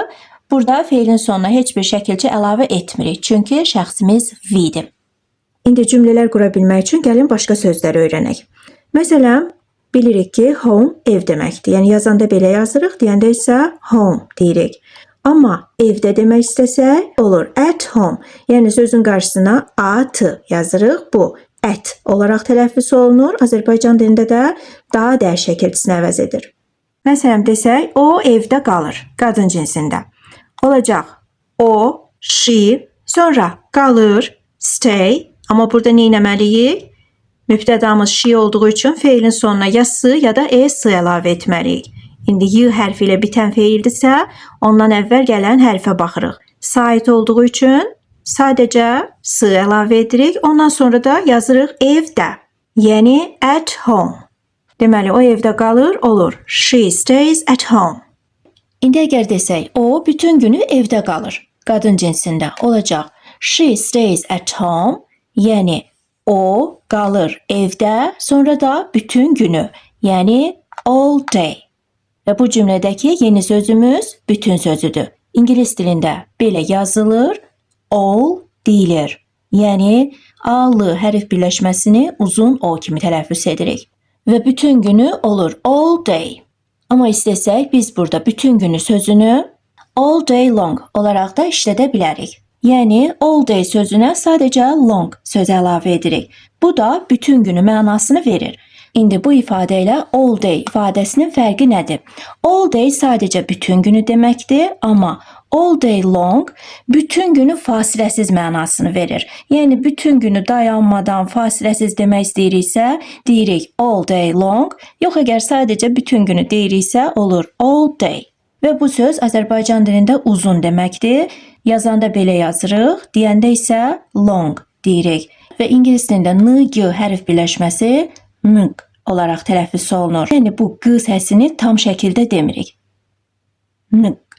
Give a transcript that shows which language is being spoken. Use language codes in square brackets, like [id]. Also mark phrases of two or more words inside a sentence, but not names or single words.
[az] Burada feilin sonuna heç bir şəkilçi əlavə etmirik, çünki şəxsimiz we'dir. İndi cümlələr qura bilmək üçün gəlin başqa sözləri öyrənək. Məsələn, bilirik ki, home ev deməkdir. Yəni yazanda belə yazırıq, deyəndə isə home deyirik. Amma evdə demək istəsək olur [en] at home. [az] Yəni sözün qarşısına at yazırıq. Bu at olaraq tələffüz olunur. Azərbaycan dilində də daha dəyər şəkilçisini əvəz edir. Məsələn desək, o evdə qalır, qadın cinsində. Olacaq o, she, sonra qalır, stay. Amma burada nə etməliyik? Mübtədamız she olduğu üçün feilin sonuna ya s ya da es əlavə etməliyik. İndi y hərfi ilə bitən feildirsə, ondan əvvəl gələn hərfə baxırıq. Sait olduğu üçün sadəcə s əlavə edirik. Ondan sonra da yazırıq evdə. [en] Yəni at home. [az] Deməli, o evdə qalır, olur. [en] She stays at home. [az] İndi əgər desək, o bütün günü evdə qalır. Qadın cinsində olacaq. [en] She stays at home. [az] Yəni, o qalır evdə, sonra da bütün günü. Yəni, [en] all day. [az] Və bu cümlədəki yeni sözümüz bütün sözüdür. İngilis dilində belə yazılır, all deyilir. Yəni, A-lı hərf birləşməsini uzun O kimi tələffüz edirik. Və bütün günü olur [en] all day. [az] Amma istəsək biz burada bütün günü sözünü [en] all day long [az] olaraq da işlədə bilərik. Yəni [en] all day [az] sözünə sadəcə long söz əlavə edirik. Bu da bütün günü mənasını verir. İndi bu ifadə ilə [en] all day [az] ifadəsinin fərqi nədir? [en] All day [az] sadəcə bütün günü deməkdir, amma [en] all day long [az] bütün günü fasiləsiz mənasını verir. Yəni bütün günü dayanmadan fasiləsiz demək istəyiriksə, deyirik [en] all day long. [az] Yox, əgər sadəcə bütün günü deyiriksə, olur [en] all day. [az] Və bu söz Azərbaycan dilində uzun deməkdir. Yazanda belə yazırıq, deyəndə isə long deyirik. Və ingilis dilində n-g hərf birləşməsi nq olaraq tələffüz olunur. Yəni bu q səsini tam şəkildə demirik. Nq.